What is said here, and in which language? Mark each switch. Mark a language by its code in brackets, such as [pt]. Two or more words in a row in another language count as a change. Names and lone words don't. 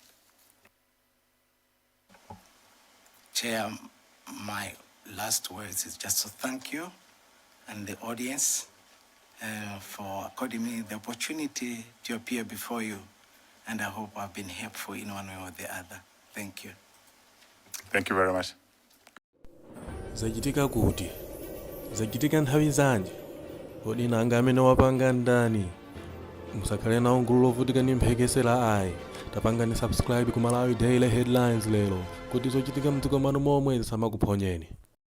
[en] Chair, my last words is just to thank you and the audience for according me the opportunity to appear before you, and I hope I've been helpful in one way or the other. Thank you. Thank you very much. [ny] Zachitika kuti zachitika nthawi zanji kodi nanga amene wapanga ndani musakhale nawo gulu lovutika ndi mphekesera ayi tapangani subscribe ku Malawi Daily Headlines lero kuti zochitika mdziko manu momwe zisamakuphonyeni.